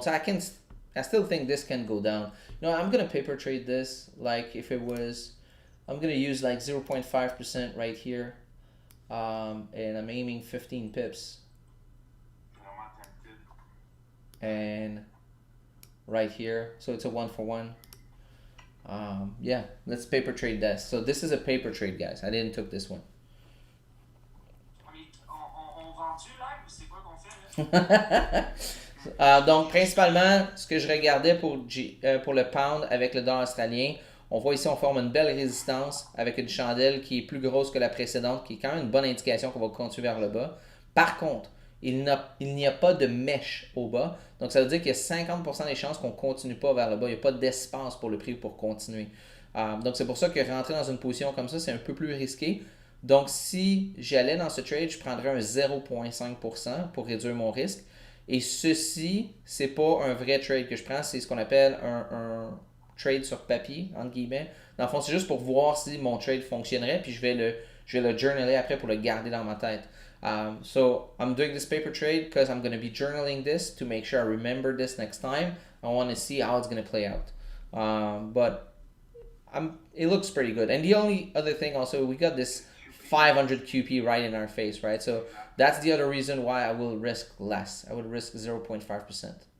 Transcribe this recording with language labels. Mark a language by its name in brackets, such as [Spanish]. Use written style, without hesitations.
[English] So I still think this can go down. No, I'm going to paper trade this like if it was, I'm going to use like 0.5% right here. and I'm aiming 15 pips. [French] Vraiment [English] tempted. And right here, so it's a 1-for-1. Yeah, let's paper trade this. So this is a paper trade, guys. I didn't took this one. [French] On vend-tu live ou c'est quoi qu'on fait là? Donc, principalement, ce que je regardais pour le pound avec le dollar australien, on voit ici, on forme une belle résistance avec une chandelle qui est plus grosse que la précédente, qui est quand même une bonne indication qu'on va continuer vers le bas. Par contre, il n'y a pas de mèche au bas. Donc, ça veut dire qu'il y a 50% des chances qu'on ne continue pas vers le bas. Il n'y a pas d'espace pour le prix pour continuer. Donc, c'est pour ça que rentrer dans une position comme ça, c'est un peu plus risqué. Donc, si j'allais dans ce trade, je prendrais un 0,5% pour réduire mon risque. Et ceci, c'est pas un vrai trade que je prends, c'est ce qu'on appelle un trade sur papier, entre guillemets. Dans le fond, c'est juste pour voir si mon trade fonctionnerait, puis je vais le journaler après pour le garder dans ma tête. [English] So I'm doing this paper trade because I'm going to be journaling this to make sure I remember this next time. I want to see how it's going to play out. But it looks pretty good. And the only other thing also, we got this 500 QP right in our face, right? So that's the other reason why I will risk less. I would risk 0.5%.